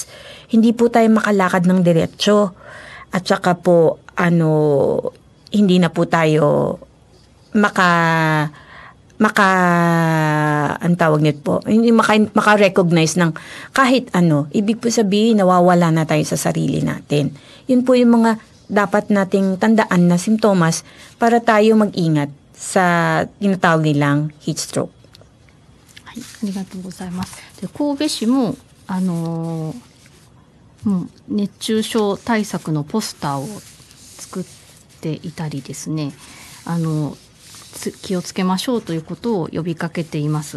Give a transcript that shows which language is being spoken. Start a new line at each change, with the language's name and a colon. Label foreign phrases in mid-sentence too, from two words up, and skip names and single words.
Filipino: Hindi po tayo makalakad ng diretsyo. At saka po, hindi na po tayo ang tawag nito po, hindi maka-recognize ng kahit ano. Ibig po sabihin, nawawala na tayo sa sarili natin. Yun po yung mga dapat nating tandaan na simptomas para tayo mag-ingat sa tinatawag nilang
English: heat stroke.
Japanese: はい、ありがとうございます。で、神戸市も熱中症対策のポスターを作っていたりですね、気をつけましょうということを呼びかけています。